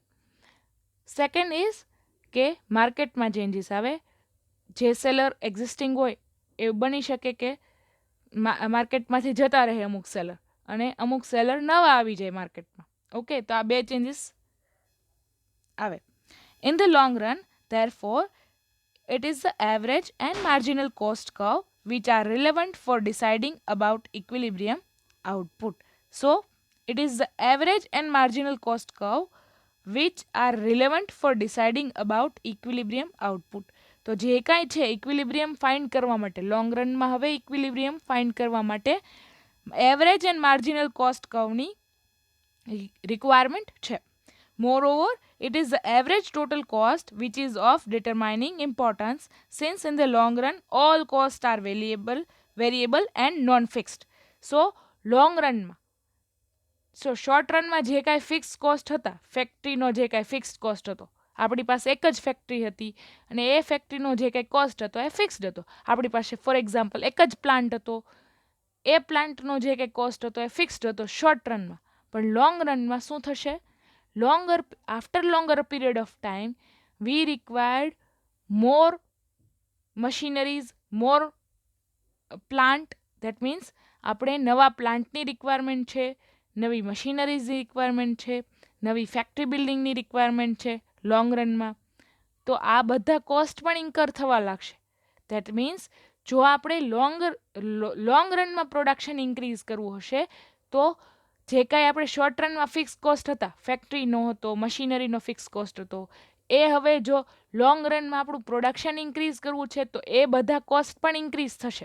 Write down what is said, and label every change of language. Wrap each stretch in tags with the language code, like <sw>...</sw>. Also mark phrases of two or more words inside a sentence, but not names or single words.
<en>second is</en> <gu>કે માર્કેટમાં ચેન્જીસ આવે. જે સેલર એક્ઝિસ્ટિંગ હોય એવું બની શકે કે માર્કેટમાંથી જતા રહે અમુક સેલર અને અમુક સેલર નવા આવી જાય માર્કેટમાં. ઓકે, તો આ બે ચેન્જીસ આવે.</gu> <en>in the long run therefore it is the average and marginal cost curve which are relevant for deciding about equilibrium output. So it is the average and marginal cost curve which are relevant for deciding about equilibrium output.</en> <gu>તો જે કાંઈ છે</gu> <en>equilibrium find</en> <gu>કરવા માટે</gu> <en>long runમાં</en> <gu>હવે</gu> <en>equilibrium find</en> <gu>કરવા માટે</gu> <en>average and marginal cost curveની</en> <gu>રિક્વાયરમેન્ટ છે.</gu> <en>Moreover, it is the average total cost which is of determining importance since in the long run all costs are variable and non-fixed. So, long run</en> <gu>માં</gu> <en>short runમાં</en> <gu>જે કાંઈ ફિક્સ કોસ્ટ હતા, ફેક્ટરીનો જે કાંઈ ફિક્સ્ડ કોસ્ટ હતો, આપણી પાસે એક જ ફેક્ટરી હતી અને એ ફેક્ટરીનો જે કંઈ કોસ્ટ હતો એ ફિક્સ્ડ હતો. આપણી પાસે</gu> <en>for example</en> <gu>એક જ પ્લાન્ટ હતો, એ પ્લાન્ટનો જે કંઈ કોસ્ટ હતો એ ફિક્સ્ડ હતો</gu> <en>short runમાં.</en> <gu>પણ</gu> <en>long runમાં</en> <gu>શું થશે?</gu> <en>After longer period of time, we required more machineries, more plant. That means</en> <gu>આપણે નવા પ્લાન્ટની રિક્વાયરમેન્ટ છે, નવી મશીનરીઝની રિક્વાયરમેન્ટ છે, નવી ફેક્ટરી બિલ્ડિંગની રિક્વાયરમેન્ટ છે</gu> <en>long runમાં.</en> <gu>તો આ બધા કોસ્ટ પણ ઇન્કર થવા લાગશે.</gu> <en>that means</en> <gu>જો આપણે</gu> <en>long runમાં</en> <gu>પ્રોડક્શન ઇન્ક્રીઝ કરવું હશે તો જે કાંઈ આપણે</gu> <en>short runમાં</en> <gu>ફિક્સ કોસ્ટ હતા, ફેક્ટરીનો હતો, મશીનરીનો ફિક્સ કોસ્ટ હતો, એ હવે જો</gu> <en>long runમાં</en> <gu>આપણું પ્રોડક્શન ઇન્ક્રીઝ કરવું છે તો એ બધા કોસ્ટ પણ ઇન્ક્રીઝ થશે.</gu>